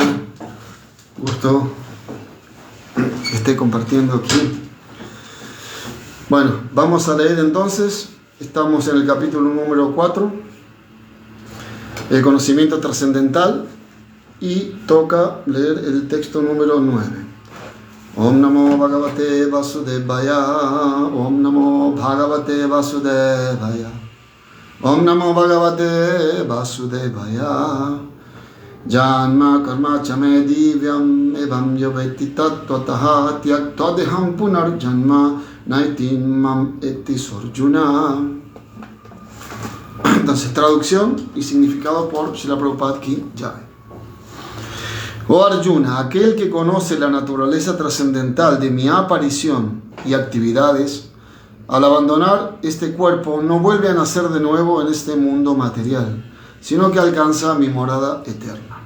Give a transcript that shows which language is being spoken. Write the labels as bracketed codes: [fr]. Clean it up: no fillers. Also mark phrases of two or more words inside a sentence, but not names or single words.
[es] Gusto que esté compartiendo aquí. Bueno, vamos a leer entonces. Estamos en el capítulo número 4, el conocimiento trascendental, y toca leer el texto número 9. [sa] ॐ नमो भगवते वासुदेवाय, ॐ नमो भगवते वासुदेवाय, ॐ नमो भगवते वासुदेवाय. जन्म कर्म चमे दिव्यम् एवं यवेत्ति तत्त्वतः त्यक्तदेहं पुनर् जन्म नैतिमाम् एति सोऽर्जुन. [es] Entonces, traducción y significado por Srila Prabhupada [hi] की जय. [es] Oh Arjuna, aquel que conoce la naturaleza trascendental de mi aparición y actividades, al abandonar este cuerpo no vuelve a nacer de nuevo en este mundo material, sino que alcanza mi morada eterna.